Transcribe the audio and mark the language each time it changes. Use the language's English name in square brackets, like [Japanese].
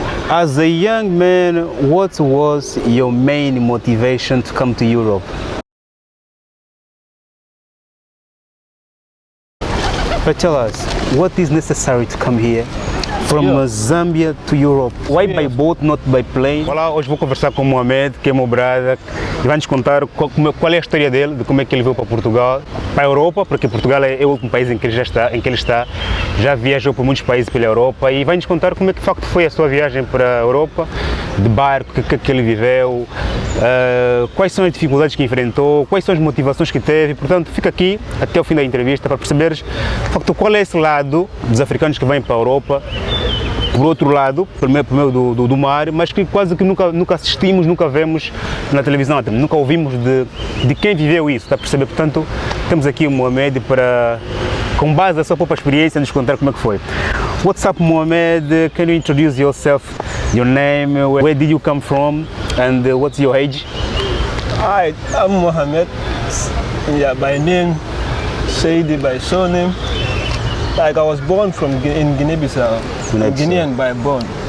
[English] As a young man, what was your main motivation to come to Europe? But tell us, what is necessary to come here? From Zambia to Europe. Why by boat, not by plane? [Portuguese] Olá, hoje vou conversar com o Mohamed, que é meu brother, e vai nos contar qual é a história dele, de como é que ele veio para Portugal, para a Europa, porque Portugal é o último país em que ele está, já viajou por muitos países pela Europa e vai nos contar como é que de facto foi a sua viagem para a Europa, de barco, o que ele viveu, quais são as dificuldades que enfrentou, quais são as motivações que teve. Portanto, fica aqui até o fim da entrevista para perceberes de facto qual é esse lado dos africanos que vêm para a Europa, por outro lado, por meio do mar, mas que quase que nunca assistimos, nunca vemos na televisão, nunca ouvimos de quem viveu isso, está a perceber? Portanto, temos aqui o Mohamed para, com base na sua própria experiência, nos contar como é que foi. [English] What's up, Mohamed? Can you introduce yourself, your name, where did you come from, and what's your age? Hi, I'm Mohamed. Yeah, by name, Saidi by surname. Like I was born in Guinea-Bissau, Guinean by born.